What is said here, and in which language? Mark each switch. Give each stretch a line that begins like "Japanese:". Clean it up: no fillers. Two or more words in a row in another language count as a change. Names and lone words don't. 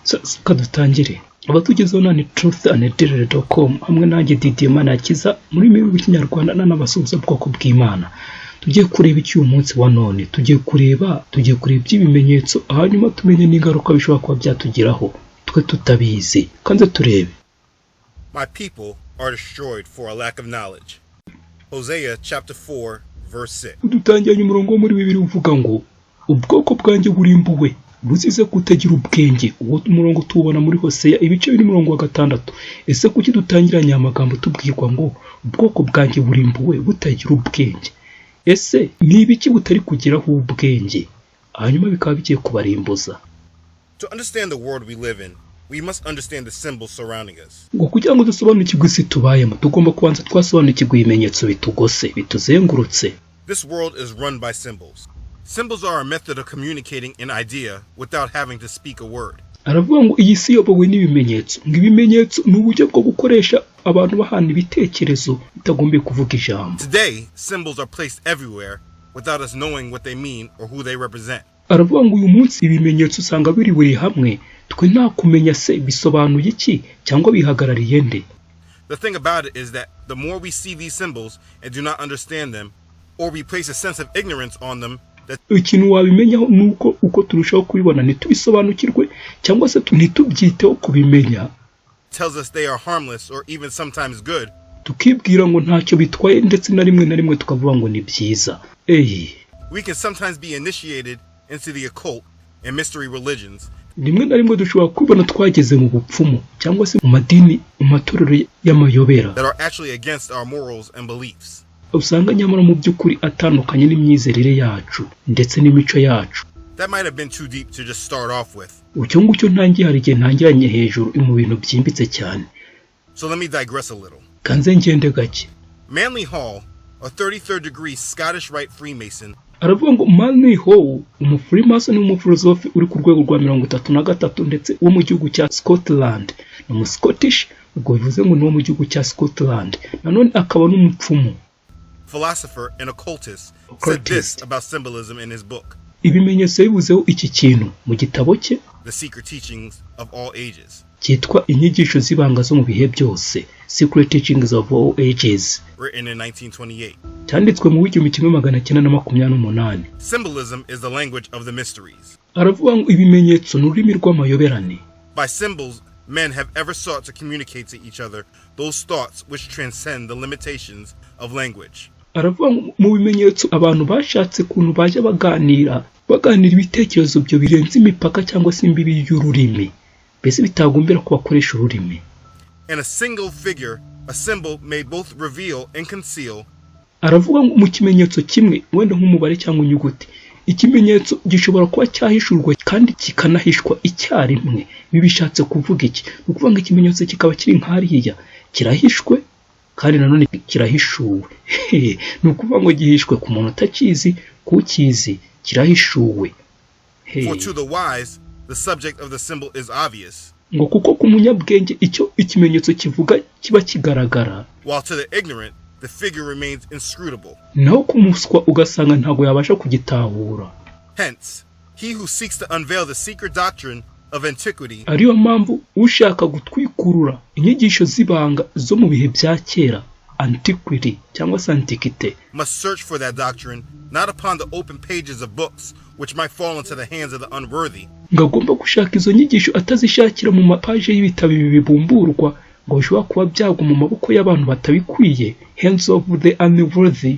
Kinyarwanda: kadutangire abatugezeho nani truthanddaily.com hamwe nanjye Didier Manakiza muri mirongo Kinyarwanda n'abasubiza bwoko bw'Imana. Tugiye kureba iki uyu munsi wa none, tugiye kureba ibimenyetso hanyuma tumenye n'ingaruka bishobora kuba byatugeraho twe tutabizi. Kanze turebe.
English: My people are destroyed for a lack of knowledge. Hoseya chapter 4 verse 6.
Kinyarwanda: Dutangiranye umurongo muri Bibiliya uvuga ngo ubwoko bwanjye burimbuwe buzize kutagira ubwenge. Uwo umurongo tubona muri Hoseya ibice biri murongo wa 6. Ese kuki dutangiranye amagambo tubwirwa ngo ubwoko bwanjye burimbuwe butagira ubwenge? Ese ni ibiki butari kugiraho ubwenge hanyuma bikaba bigiye kubarimbuza?
English: To understand the world we live in, we must understand the symbols surrounding us.
Kinyarwanda: Ngo kugira ngo dusobanukirwe isi tubayemo tugomba kubanza twasobanukirwa ibimenyetso bitugose bituzengurutse.
English: This world is run by symbols. Symbols are a method of communicating an idea without having to speak a word.
Kinyarwanda: Aravuga ngo iyi si yobowe n'ibimenyetso. Ngo ibimenyetso ni uburyo bwo gukoresha abantu bahana ibitekerezo bitagombe kuvuga ijambo.
English: Today, symbols are placed everywhere without us knowing what they mean or who they represent.
Kinyarwanda: Aravuga ngo uyu munsi ibimenyetso usanga biri buri hamwe twe nta kumenya se bisobanuye iki cyangwa bihagarariye nde.
English: The thing about it is that the more we see these symbols and do not understand them, or we place a sense of ignorance on them,
Kinyarwanda: ikintu wabimenyaho nuko uko turushaho kubibona ntitubisobanukirwe cyangwa se ntitubyiteho kubimenya,
English: tells us they are harmless or even sometimes good.
Kinyarwanda: Tukibwira ngo ntacyo bitwaye ndetse na rimwe tukavuga ngo ni byiza.
English: We can sometimes be initiated into the occult and mystery religions.
Kinyarwanda: Rimwe na rimwe dushobora kubona twageze mu bupfumu cyangwa se mu madini amatorero y'amayobera
English: that are actually against our morals and beliefs.
Kinyarwanda: Usanga nyamara mu by'ukuri atandukanye n'imyizerere yacu ndetse n'imico yacu.
English: That might have been too deep to just start off with.
Kinyarwanda: Ucyo ngucyo ntangiye hari igihe ntangiranye hejuru mu bintu byimbitse cyane.
English: So let me digress a little.
Kinyarwanda: Kanze ngende gake.
English: Manly Hall, a 33rd degree Scottish Rite Freemason.
Kinyarwanda: Aravuga ngo Manly Hall umufreemason n'umufilosofi uri ku rwego rwa 33 ndetse wo mu gihugu cya Scotland. Ni mu Scottish, ubwo bivuze ngo ni wo mu gihugu cya Scotland. Nanone akaba n'umupfumu.
English: Philosopher and occultist said this about symbolism in his book.
Kinyarwanda: Ibimenyetso bivuzeho iki kintu mu gitabo cye
English: The Secret Teachings of All Ages.
Kinyarwanda: Cyitwa inyigisho zibanga zo mu bihe byose,
English: Secret Teachings of All Ages. Written in 1928.
Kinyarwanda: Cyanditswe mu 1928.
English: Symbolism is the language of the mysteries.
Kinyarwanda: Aravuga ngo ibimenyetso n'ururimi rw'amayoberane.
English: By symbols, men have ever sought to communicate to each other those thoughts which transcend the limitations of language.
Kinyarwanda: Aravuga mu bimenyetso abantu bashatse kuntu baje baganira ibitekerezo byo birenze imipaka cyangwa se imbibi y'ururimi, bese bitagombera ko bakoresha ururimi.
English: In a single figure, a symbol may both reveal and conceal.
Kinyarwanda: Aravuga ngo mu kimenyetso kimwe wenda nk'umubare cyangwa inyuguti, ikimenyetso gishobora kuba cyahishurwa kandi kikanahishwa icyarimwe. Ibi bishatse kuvuga iki? Ukuvuga ngo ikimenyetso kikaba kiri nk'ariya kirahishwe kandi nanone kirahishuwe. Ni ukuvuga ngo gihishwe ku muntu utakizi, kukizi kirahishuwe.
English: For to the wise, the subject of the symbol is obvious.
Kinyarwanda: Ngo kuko ku munyabwenge icyo ikimenyetso kivuga kiba kigaragara.
English: While to the ignorant, the figure remains inscrutable.
Kinyarwanda: Naho kumuswa ugasanga ntago yabasha kugitahura.
English: Hence, he who seeks to unveil the secret doctrine of antiquity,
Kinyarwanda: ariyo mpamvu ushaka gutwikurura inyigisho zibanga zo mu bihe bya kera, antiquity cyangwa se antiquite,
English: must search for that doctrine not upon the open pages of books which might fall into the hands of the unworthy.
Kinyarwanda: Ngagomba gushaka izo nyigisho atazishakira mu mapaje y'ibitabo bibumburwa ngo bishobora kuba byagwa mu maboko y'abantu batabikwiye,
English: hands of the unworthy,